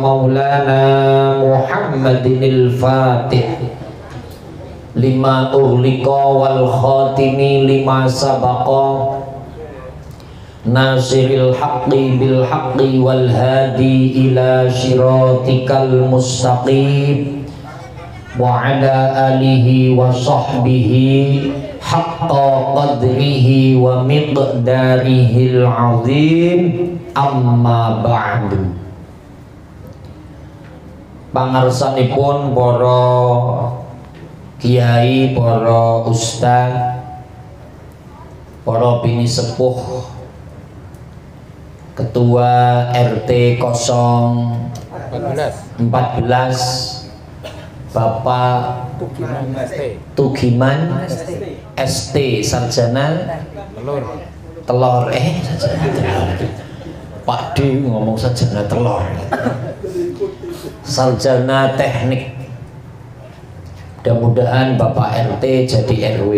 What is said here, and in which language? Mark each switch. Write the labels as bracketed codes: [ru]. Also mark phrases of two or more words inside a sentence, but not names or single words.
[ar] مولانا محمد الفاتح لما أغلق والخاتم لما سبق ناصر الحق بالحق والهادي إلى صراطك المستقيم وعلى آله وصحبه حق قدره ومقداره العظيم. أما بعد. [jv] Pangarsanipun para kiai, para ustaz, para bini sepuh, [id] ketua RT 014 Bapak Tugiman ST sarjana telur Pak D ngomong sarjana telur, sarjana teknik. Mudah-mudahan Bapak RT jadi RW.